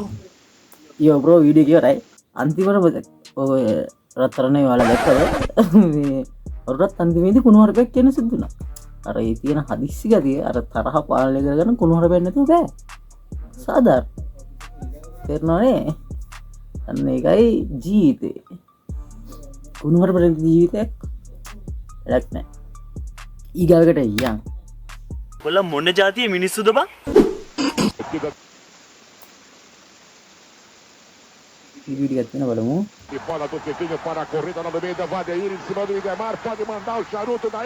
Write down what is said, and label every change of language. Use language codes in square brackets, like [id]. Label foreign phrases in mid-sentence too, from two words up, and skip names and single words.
[en] yo bro [si] වීඩියෝ එක ඉවරයි අන්තිමට ඔය රත්තරනේ වල දැක්කද මේ ඔරත් අන්තිමේදී කුණුහරුපයක් කියන සිද්ධ වුණා අර ඒ තියෙන හදිස්සි ගතිය අර තරහ පාලනය කරගන්න කුණුහරුපයක් නැතුව බෑ සාධාරණ තේරෙනවනේ අන්න ඒකයි ජීවිතේ කුණුහරුප ජීවිතයක් වැඩක් නැහැ ඊගාවකට යන් කොල්ල මොන જાතිය මිනිස්සුද බං වීඩියෝ එකක් තියෙන බලමු [pt] E bola do Tiquinho para a corrida novamente. Vadeir em cima do Idemar. Pode mandar o charuto daí.